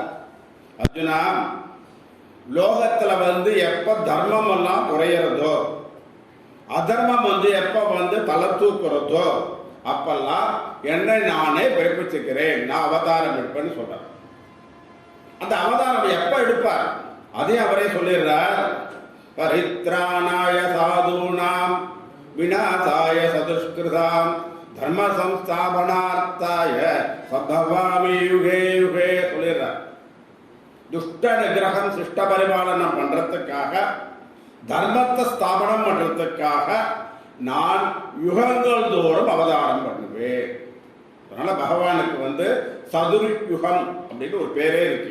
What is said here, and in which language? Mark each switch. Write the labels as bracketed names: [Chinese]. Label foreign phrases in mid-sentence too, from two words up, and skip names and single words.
[Tamil] அர்ஜுனா, லோகத்துல எப்ப தர்மம் எல்லாம் குறையறதோ, அதர்மம் எப்ப தலை தூக்குறதோ அப்பெல்லாம் என்னை நானே பிறப்பிச்சுக்கிறேன், நான் அவதாரம் எடுப்பேன்னு சொல்றார். அந்த அவதாரம் எப்ப எடுப்பார் அதையும் அவரே சொல்லிடுறார். [Sanskrit] परित्राणाय साधूनां विनाशाय सदुष्कृतां धर्म संस्थापनार्थाय सम्भवामि युगे युगे சொல்லிடுறார். [Tamil] துஷ்ட நிகிரகம் சிஷ்ட பரிபாலனம் பண்றதுக்காக, தர்மத்தை ஸ்தாபனம் பண்றதுக்காக நான் யுகங்கள் தோறும் அவதாரம் பண்ணுவேன். அதனால பகவானுக்கு சதுர் யுகம் அப்படின்னு ஒரு பேரே இருக்கு.